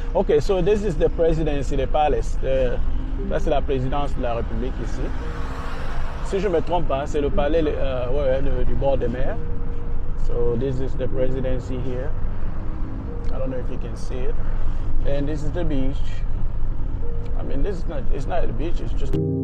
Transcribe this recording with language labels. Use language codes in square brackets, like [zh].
[en] OK, so this is the presidency, the palace. [fr] Là, c'est la présidence de la République ici. Si je ne me trompe pas, c'est le palais du bord de mer. [en] So this is the presidency here. I don't know if you can see it. And this is the beach. I mean, it's not the beach, it's just...